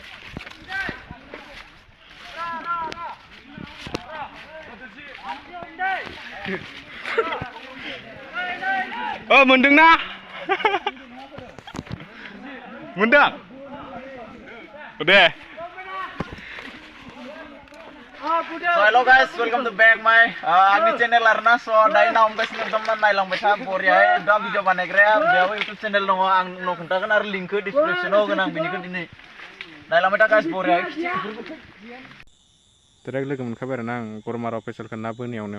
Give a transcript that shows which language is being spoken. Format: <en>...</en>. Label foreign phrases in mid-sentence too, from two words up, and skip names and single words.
<brx>मोनदोंना? मोनदों दे।</brx> <en>Hello guys, welcome to back my</en> <brx>आंनि चेनेल आरोना। स' दायो ना हमगासिनो दं, नायलांबाय था बरियायै। दा भिडिअ बानायग्राया बेयाव</brx> <en>YouTube channel</en> <brx>दङ, आं उनाव खोन्थागोन आरो लिंकखौ डिसक्रिपसनाव होगोन आं बिनिखौ दिनै। नायलांबाय था गाइस बरियायै। डाइरेक्ट लोगो मोनखाबाय आरोना आं गरमाराव फेसलखौ ना बोनायावनो।</brx>